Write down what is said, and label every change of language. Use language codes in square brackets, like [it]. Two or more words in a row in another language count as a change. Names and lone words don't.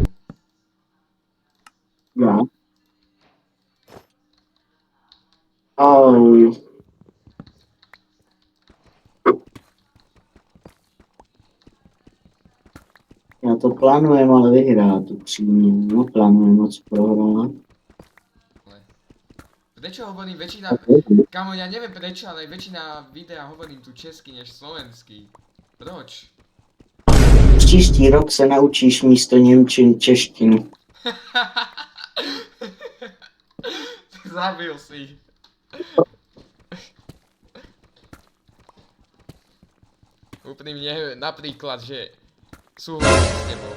[cs] Já. Au. Já to plánujem ale vyhrát upřímně. Neplánujem moc prohrát. [sk] Prečo hovorím väčšina... Kamo, ja neviem prečo, ale väčšina videa hovorím tu česky než slovenský. [cs] Proč? Příští rok se naučíš místo němčiny češtinu. [sk] Zabil si. Úprimne, napríklad, že súhlasím s tebou.